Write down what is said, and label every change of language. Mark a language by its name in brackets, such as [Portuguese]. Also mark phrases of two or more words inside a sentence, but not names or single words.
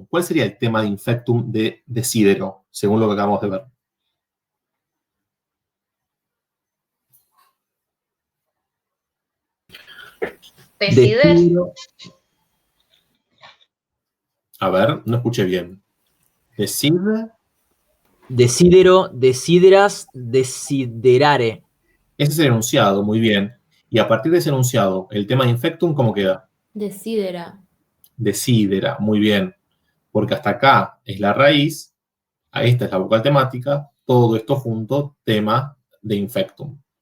[Spanish] ¿Cuál sería el tema de infectum de decidero, según lo que acabamos de ver? Decidero. A ver, no escuché bien. [Latin] Decidero, desideras, desiderare. [Spanish] Ese es el enunciado, muy bien. Y a partir de ese enunciado, el tema de infectum, ¿cómo queda? Decidera. Decidera, muy bien. Porque hasta acá es la raíz, a esta es la vocal temática, todo esto junto, tema de infectum.